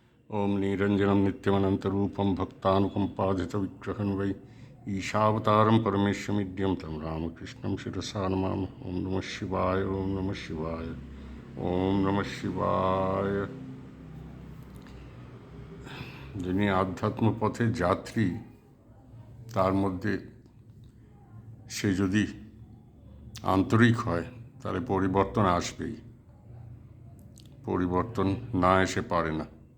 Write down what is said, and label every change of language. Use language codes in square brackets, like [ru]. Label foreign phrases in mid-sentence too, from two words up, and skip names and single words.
[sa] ओम निरंजनम नित्यमनंतरूपम भक्तानुकंपाधितविग्रहं वै ईशावतारं परमेश्वमिड्यं तं रामकृष्णं शिरसा नमामि। ओम नमः शिवाय, ओम नमः शिवाय, ओम नमः शिवाय। [bn] যিনি আধ্যাত্ম পথের যাত্রী, তার মধ্যে সে যদি আন্তরিক হয় তাহলে পরিবর্তন আসবেই। পরিবর্তন না এসে পারে না।